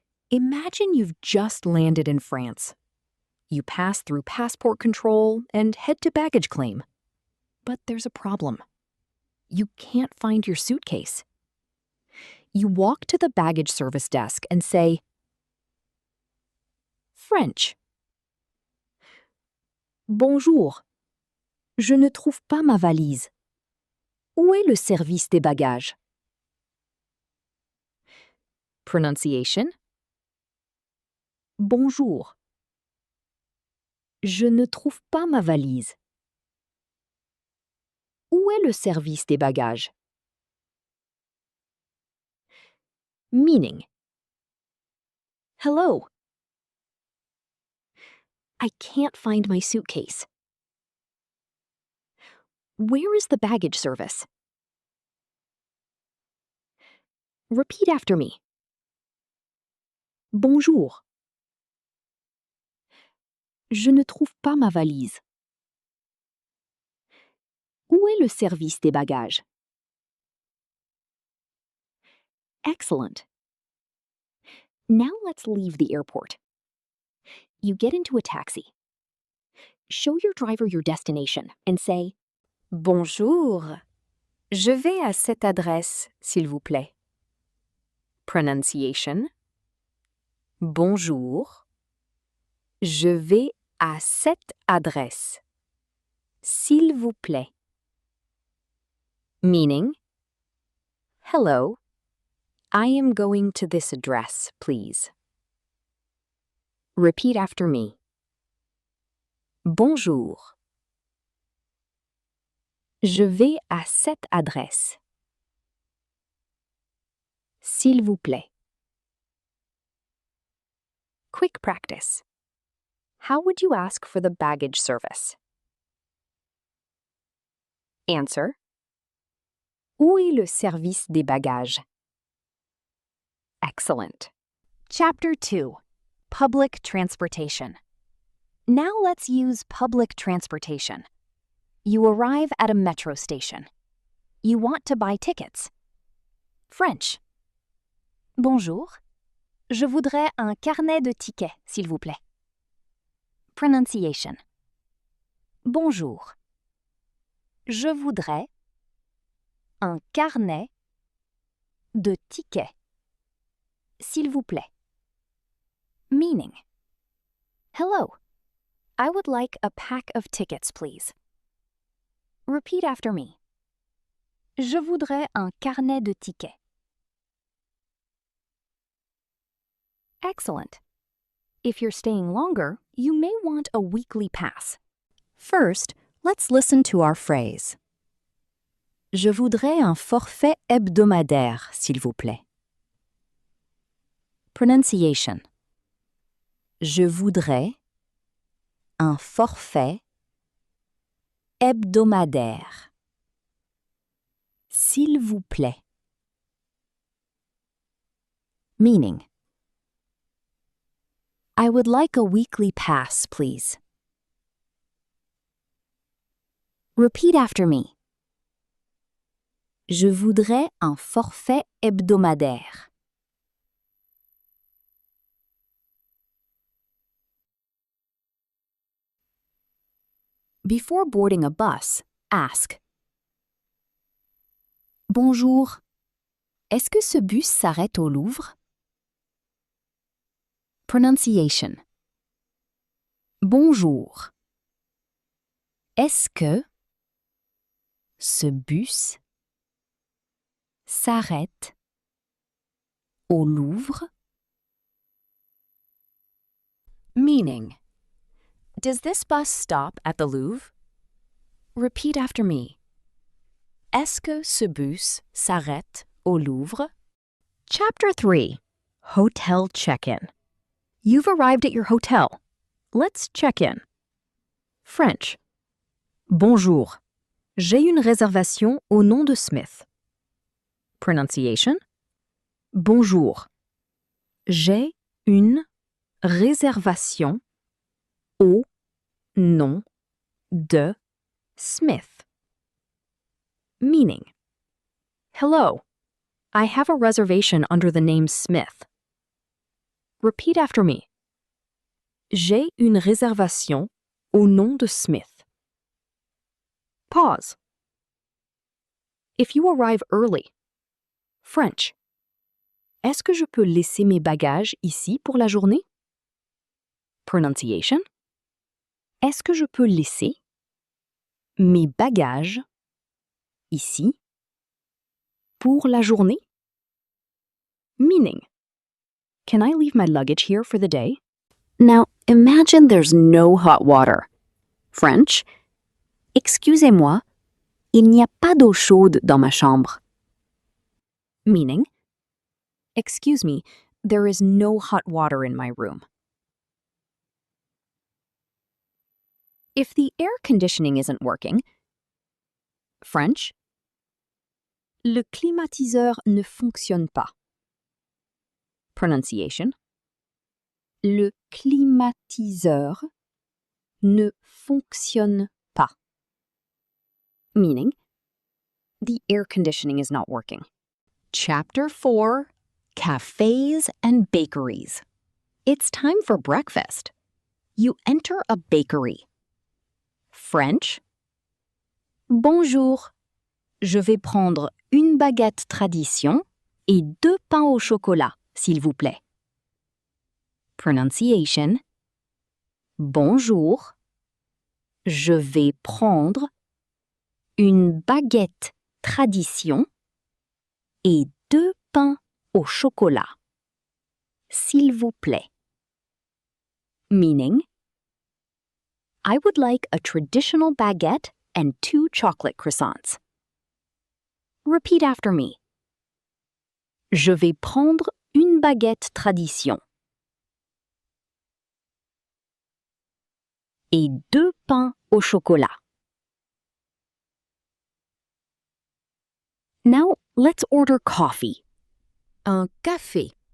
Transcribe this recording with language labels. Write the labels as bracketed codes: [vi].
[en] Imagine you've just landed in France. You pass through passport control and head to baggage claim. But there's a problem. You can't find your suitcase. You walk to the baggage service desk and say, French. [fr] Bonjour. Je ne trouve pas ma valise. Où est le service des bagages? [en] Pronunciation. Bonjour. [fr] Je ne trouve pas ma valise. Où est le service des bagages? [en] Meaning. Hello. I can't find my suitcase. Where is the baggage service? Repeat after me. Bonjour. [fr] Je ne trouve pas ma valise. Où est le service des bagages? [en] Excellent. Now let's leave the airport. You get into a taxi. Show your driver your destination and say, Bonjour. [fr] Je vais à cette adresse, s'il vous plaît. Pronunciation. Bonjour. Je vais à cette adresse, s'il vous plaît. [en] Meaning, hello, I am going to this address, please. Repeat after me. Bonjour. [fr] Je vais à cette adresse. S'il vous plaît. [en] Quick practice. How would you ask for the baggage service? Answer. [fr] Où est le service des bagages? [en] Excellent. Chapter 2. Public transportation. Now let's use public transportation. You arrive at a metro station. You want to buy tickets. French. Bonjour. [fr] Je voudrais un carnet de tickets, s'il vous plaît. Pronunciation. Bonjour. Je voudrais un carnet de tickets, s'il vous plaît. [en] Meaning. Hello. I would like a pack of tickets, please. Repeat after me. [fr] Je voudrais un carnet de tickets. [en] Excellent. If you're staying longer, you may want a weekly pass. First, let's listen to our phrase. [fr] Je voudrais un forfait hebdomadaire, s'il vous plaît. Pronunciation. Je voudrais un forfait hebdomadaire. S'il vous plaît. [en] Meaning. I would like a weekly pass, please. Repeat after me. [fr] Je voudrais un forfait hebdomadaire. [en] Before boarding a bus, ask. [fr] Bonjour. Est-ce que ce bus s'arrête au Louvre? Pronunciation. Bonjour. Est-ce que ce bus s'arrête au Louvre? [en] Meaning, does this bus stop at the Louvre? Repeat after me. [fr] Est-ce que ce bus s'arrête au Louvre? [en] Chapter 3. Hotel check-in. You've arrived at your hotel. Let's check in. French. Bonjour. [fr] J'ai une réservation au nom de Smith. Pronunciation. Bonjour. J'ai une réservation au nom de Smith. [en] Meaning. Hello. I have a reservation under the name Smith. Repeat after me. [fr] J'ai une réservation au nom de Smith. Pause. [en] If you arrive early. French. [fr] Est-ce que je peux laisser mes bagages ici pour la journée? Pronunciation. Est-ce que je peux laisser mes bagages ici pour la journée? [en] Meaning. Can I leave my luggage here for the day? Now, imagine there's no hot water. French. [fr] Excusez-moi, il n'y a pas d'eau chaude dans ma chambre. [en] Meaning. Excuse me, there is no hot water in my room. If the air conditioning isn't working. French. [fr] Le climatiseur ne fonctionne pas. Pronunciation. Le climatiseur ne fonctionne pas. [en] Meaning, the air conditioning is not working. Chapter 4. Cafes and bakeries. It's time for breakfast. You enter a bakery. French. Bonjour. [fr] Je vais prendre une baguette tradition et 2 pains au chocolat, s'il vous plaît. [en] Pronunciation. Bonjour. [fr] Je vais prendre une baguette tradition et 2 pains au chocolat, s'il vous plaît. [en] Meaning, I would like a traditional baguette and 2 chocolate croissants. Repeat after me. [fr] Je vais prendre une baguette tradition et 2 pains au chocolat. [en] Now, let's order coffee. [fr] Un café.